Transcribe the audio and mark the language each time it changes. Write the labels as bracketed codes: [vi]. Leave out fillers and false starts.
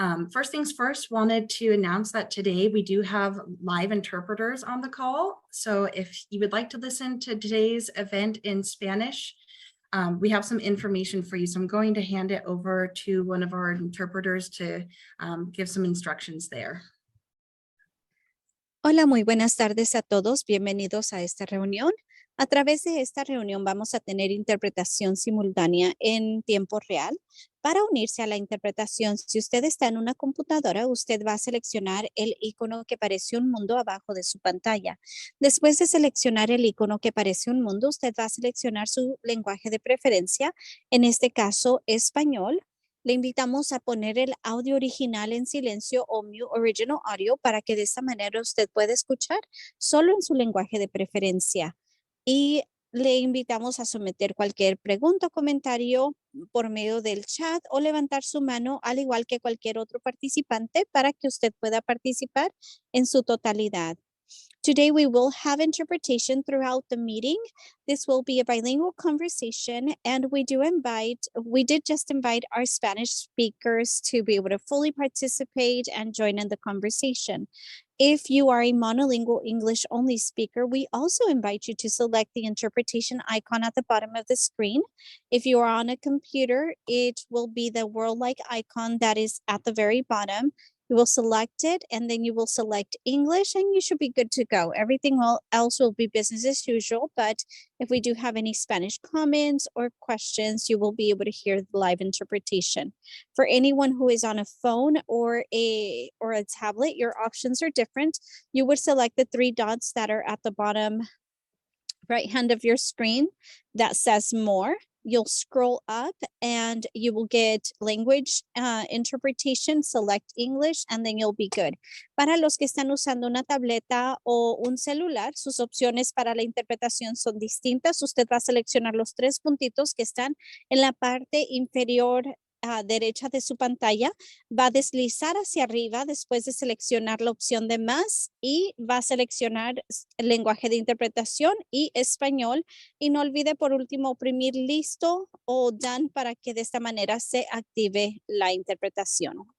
[en] First things first, wanted to announce that today we do have live interpreters on the call. So if you would like to listen to today's event in Spanish, we have some information for you. So I'm going to hand it over to one of our interpreters to give some instructions there. [es] Hola, muy buenas tardes a todos. Bienvenidos a esta reunión. A través de esta reunión vamos a tener interpretación simultánea en tiempo real. Para unirse a la interpretación, si usted está en una computadora, usted va a seleccionar el icono que parece un mundo abajo de su pantalla. Después de seleccionar el icono que parece un mundo, usted va a seleccionar su lenguaje de preferencia, en este caso español. Le invitamos a poner el audio original en silencio o [en] mute original audio [es] para que de esta manera usted pueda escuchar solo en su lenguaje de preferencia. Y le invitamos a someter cualquier pregunta o comentario por medio del chat o levantar su mano al igual que cualquier otro participante para que usted pueda participar en su totalidad. [en] Today we will have interpretation throughout the meeting. This will be a bilingual conversation, and we did just invite our Spanish speakers to be able to fully participate and join in the conversation. If you are a monolingual English only speaker, we also invite you to select the interpretation icon at the bottom of the screen. If you are on a computer, it will be the world-like icon that is at the very bottom. You will select it and then you will select English and you should be good to go. Everything else will be business as usual, but if we do have any Spanish comments or questions, you will be able to hear the live interpretation. For anyone who is on a phone or a tablet, your options are different. You would select the three dots that are at the bottom right hand of your screen that says more. You'll scroll up and you will get language interpretation, select English, and then you'll be good. [es] Para los que están usando una tableta o un celular, sus opciones para la interpretación son distintas. Usted va a seleccionar los tres puntitos que están en la parte inferior derecha de su pantalla, va a deslizar hacia arriba después de seleccionar la opción de más y va a seleccionar el lenguaje de interpretación y español, y no olvide por último oprimir listo o done para que de esta manera se active la interpretación.